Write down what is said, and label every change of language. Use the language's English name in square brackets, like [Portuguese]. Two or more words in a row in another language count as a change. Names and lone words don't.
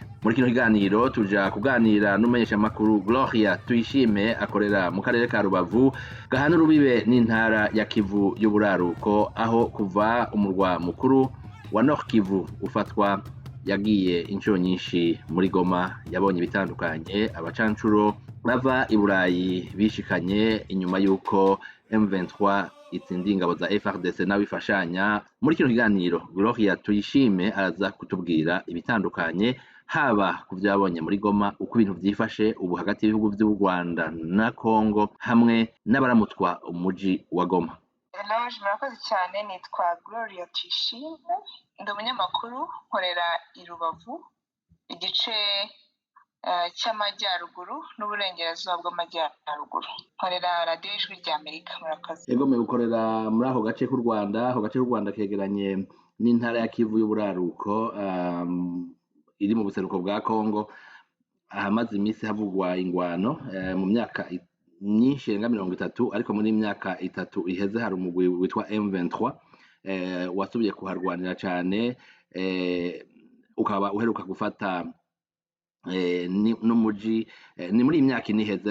[Rundi] Muri kino kiganiro tuja kuganira n'umumenyeshamakuru Gloria Tuyishime akorera mu karere ka Rubavu gahana urubibe n'intara ya Kivu y'uburaruko, aho kuva umurwa mukuru wa Nord Kivu ufatwa yagiye inshuro nyinshi muri Goma. Yabonye bitandukanye, abacancuro bava i Burayi bishikanye inyuma y'uko M23 itsindiye ingabo za FARDC n'abifashanya. Muri kino kiganiro Gloria Tuyishime araza kutubwira ibitandukanye, haba ku byabonye muri Goma, uko ibintu byifashe ubu hagati y'ibihugu by'u Rwanda na Kongo, hamwe n'abaramutwa umuji wa Goma. [Kinyarwanda] Murakoze cyane, nitwa Gloria Tuyishime, ndi umunyamakuru nkorera i Rubavu, igice cy'amajyaruguru n'uburengerazuba bw'amajyaruguru, nkorera radiyo Ijwi ry'Amerika. Murakoze. [Rundi] Yego, ukorera muri ako gace k'u Rwanda. Ako gace k'u Rwanda kegeranye n'intara ya Kivu y'uburaruko iri mu buseruko bwa Kongo, ahamaze iminsi havugwa ingwano mu myaka myinshi irenga 30, ariko muri myaka 3 iheze hari umugwi witwa M23 wasubiye kuharwanira cyane, ukaba uheruka gufata n'umuji ni muri imyaka iniheze.